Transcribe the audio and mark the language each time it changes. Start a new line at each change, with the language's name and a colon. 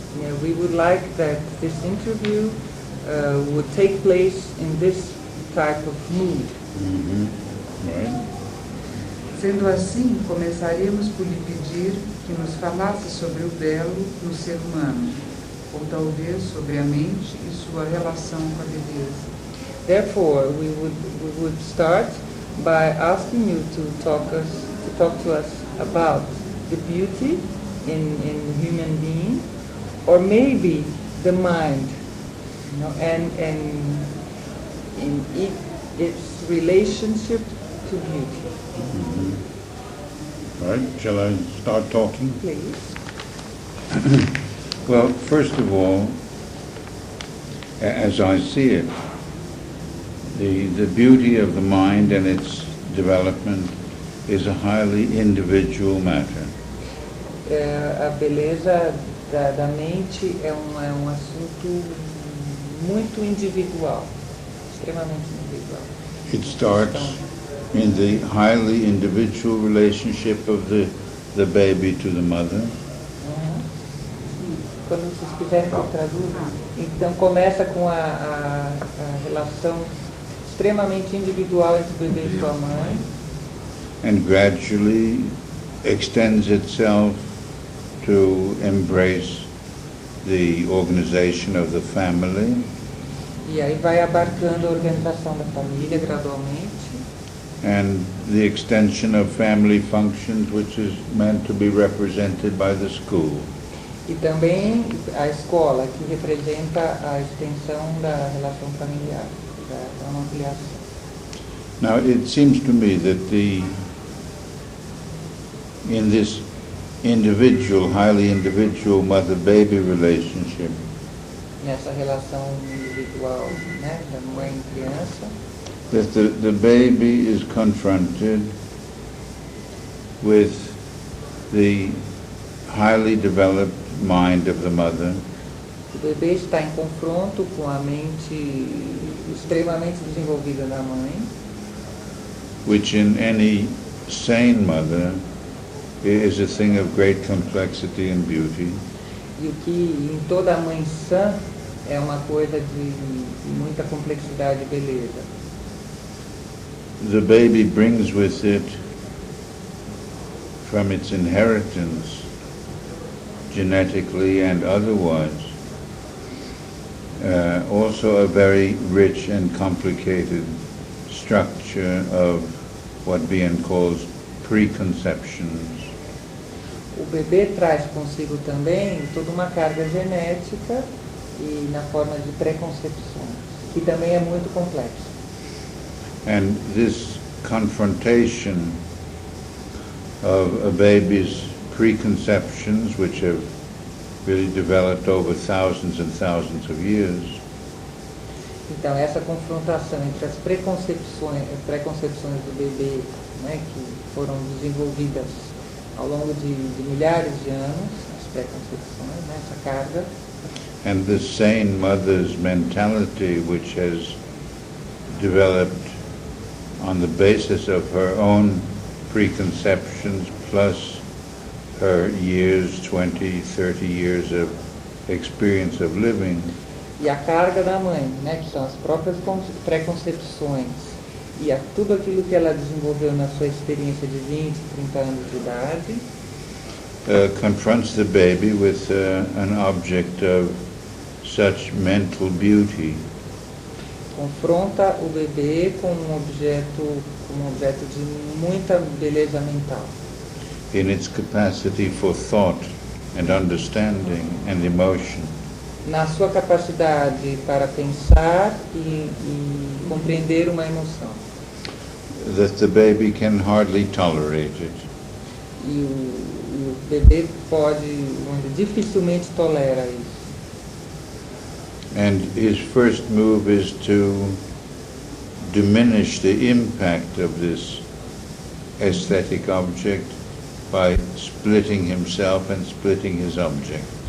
English: Yeah, we would like that this interview would take place in this type of mood. Right.
Portuguese: Sendo assim, começaremos por lhe pedir que nos falasse sobre o belo no ser humano, ou talvez sobre a mente e sua relação com a beleza.
English: Therefore, we would start by asking you to talk to us about the beauty in human being, or maybe the mind, and in its relationship to beauty. Right. Shall I start talking? Please. Well, first of all, as I see it, the beauty of the mind and its development is a highly individual matter.
Portuguese: A beleza da mente é um assunto muito individual. extremamente individual.
English: It starts in the highly individual relationship of the baby to the mother.
Portuguese: Quando vocês quiserem que eu traduza, então começa com a relação extremamente individual entre o bebê e sua mãe.
English: And gradually extends itself to embrace the organization of the family.
Portuguese: E aí vai abarcando a organização da família gradualmente.
English: And the extension of family functions, which is meant to be represented by the school.
Portuguese: E também a escola, que representa a extensão da relação familiar, da ampliação.
English: Now, it seems to me that in this individual, highly individual mother-baby relationship,
Portuguese: Nessa relação individual, né, da mãe e criança,
English: that the baby is confronted with the highly developed mind of the mother,
Portuguese: o bebê está em confronto com a mente extremamente desenvolvida da mãe,
English: which in any sane mother is a thing of great complexity and beauty.
Portuguese: e o que em toda mãe sã é uma coisa de muita complexidade e beleza.
English: The baby brings with it, from its inheritance, genetically and otherwise, also a very rich and complicated structure of what Bien calls preconceptions.
Portuguese: O bebê traz consigo também toda uma carga genética e na forma de preconcepções, que também é muito complexo.
English: And this confrontation of a baby's preconceptions, which have really developed over thousands and thousands of years,
Portuguese: Então essa confrontação entre as preconcepções do bebê, né, que foram desenvolvidas ao longo de milhares de anos, as preconcepções, né, essa carga,
English: and the sane mother's mentality, which has developed on the basis of her own preconceptions plus her years, 20, 30 years of experience of living,
Portuguese: e a carga da mãe, né, que são as próprias preconcepções e tudo aquilo que ela desenvolveu na sua experiência de 20, 30 anos de idade,
English: confronts the baby with an object of such mental beauty
Portuguese: confronta o bebê com um objeto de muita beleza mental,
English: in its capacity for thought and understanding and emotion.
Portuguese: na sua capacidade para pensar e compreender uma emoção.
English: That the baby can hardly tolerate it.
Portuguese: E o bebê dificilmente tolera isso.
English: And his first move is to diminish the impact of this aesthetic object by splitting himself and splitting his object.